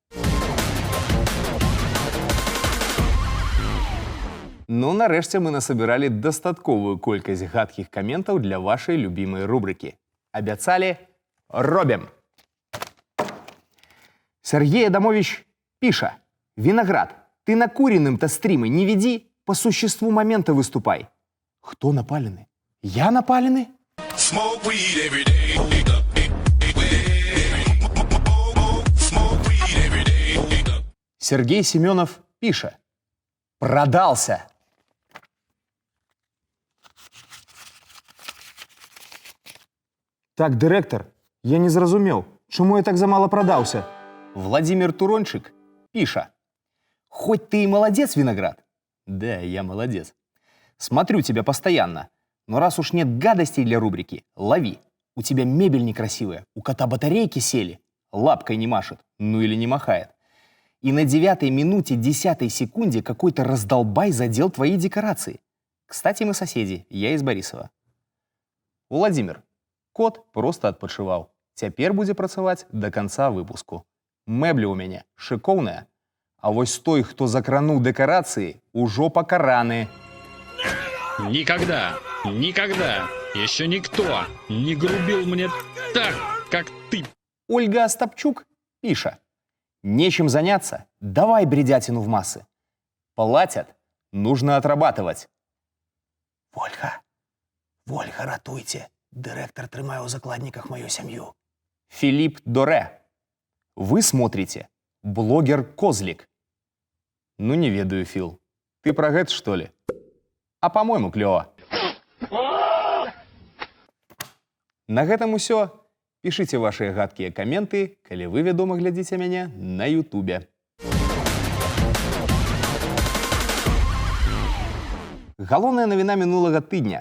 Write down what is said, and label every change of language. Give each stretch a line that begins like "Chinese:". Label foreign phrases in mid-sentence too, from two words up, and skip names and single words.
Belarusian: Ну, нарэшце мы насабіралі дастатковую колькасць гадкіх каментаў для вашай любімай рубрыкі. Абяцалі – робім! Сергей Адамович піша:
Russian: «Виноград, ты на куриным-то стримы не веди, по существу момента выступай». Кто напаленный? Я напаленный?
English: Smoke weed every day. Smoke weed every day.
Belarusian: Сергей Семенов пише: «Продался». Так, директор, я не зразумел, чему я так замало продался?
Russian: Владимир Турончик пише: «Хоть ты и молодец, Виноград». Да, я молодец. Смотрю тебя постоянно, но раз уж нет гадостей для рубрики, лови. У тебя мебель некрасивая, у кота батарейки сели, лапкой не машет, ну или не махает. И на 9-й минуте 10-й секунде какой-то раздолбай задел твои декорации. Кстати, мы соседи, я из Борисова.
Belarusian: Владимир, кот просто адпачываў. Цяпер будзе працаваць
Russian: до конца
Belarusian: выпуску. Мэбля у мяне шыкоўная, а вось той, хто закрануў дэкарацыі, ужо пакараны.
Russian: Никогда, никогда еще никто не грубил мне так, как ты. Ольга Остапчук пише: «Нечем заняться, давай бредятину в массы. Платят, нужно отрабатывать».
Belarusian: Вольга, ратуйте. Директор трымае ў закладніках мою сям'ю.
Russian: Филипп Доре. Вы смотрите блогер Козлик.
Belarusian: Ну, не ведаю, Фил. Ты про гэта,
Russian: что ли? А по-моему,
Belarusian: клёва. На гэтым усё. Пішыце вашыя гадкія каменты, калі вы, вядома, глядзіце мяне на Ютубе. Галоўная навіна мінулага тыдня.